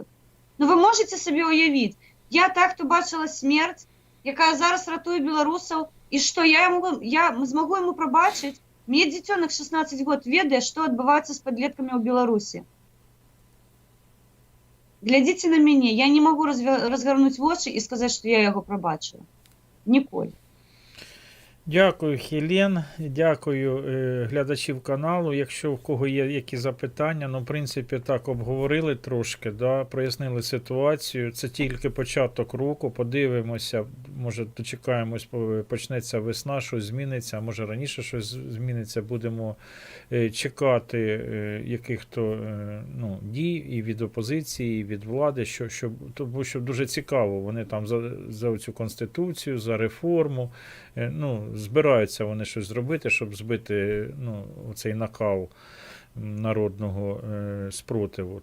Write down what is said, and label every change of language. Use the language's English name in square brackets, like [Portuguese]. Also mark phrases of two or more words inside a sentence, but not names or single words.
[Belarusian] Вы можаце сабе ўявіць, я так-то бачыла смерць, якая зараз ратуе беларусаў, і што я змагу яму прабачыць? Мне дзіцёнак 16 год ведае, што адбываецца з падлеткамі ў Беларусі. Глядзіце на мяне, я не магу разгарнуць вочы і сказаць, што я яго прабачыла. Ніколі. [Ukrainian] Дякую, Хелен, дякую глядачів каналу. Якщо в кого є якісь запитання, в принципі, так, обговорили трошки, да, прояснили ситуацію. Це тільки початок року, подивимося, може дочекаємось, почнеться весна, щось зміниться, може раніше щось зміниться, будемо чекати яких-то дій і від опозиції, і від влади, тому що дуже цікаво, вони там за цю конституцію, за реформу, збираються вони щось зробити, щоб збити цей накал народного спротиву.